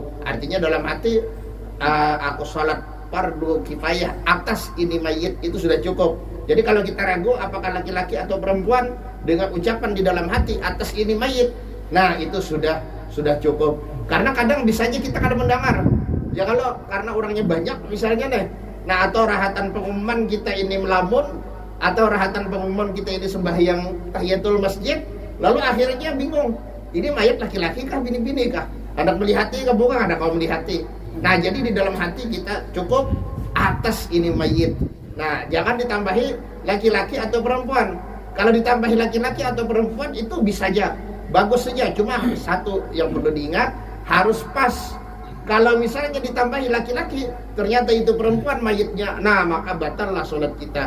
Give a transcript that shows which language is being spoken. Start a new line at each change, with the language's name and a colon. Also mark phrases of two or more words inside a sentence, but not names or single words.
Indonesian: Artinya dalam hati aku sholat fardu kifayah atas ini mayit, itu sudah cukup. Jadi kalau kita ragu apakah laki-laki atau perempuan, dengan ucapan di dalam hati atas ini mayit, nah itu sudah cukup. Karena kadang bisanya kita kadang mendengar,
Banjar: ya kalau karena orangnya banyak misalnya deh, nah atau rahatan pengumuman kita ini melamun, atau rahatan pengumuman kita ini sembahyang tahiyatul masjid, lalu akhirnya bingung, ini mayat laki-laki kah bini-bini kah, hendak melihati kah bukan, ada kau melihati.
Indonesian: Nah jadi di dalam hati kita cukup atas ini mayit. Nah jangan ditambahi laki-laki atau perempuan. Kalau ditambahi laki-laki atau perempuan itu bisa aja, bagus saja, cuma satu yang perlu diingat, harus pas. Kalau misalnya ditambahi laki-laki ternyata itu perempuan mayitnya, nah maka batallah sholat kita.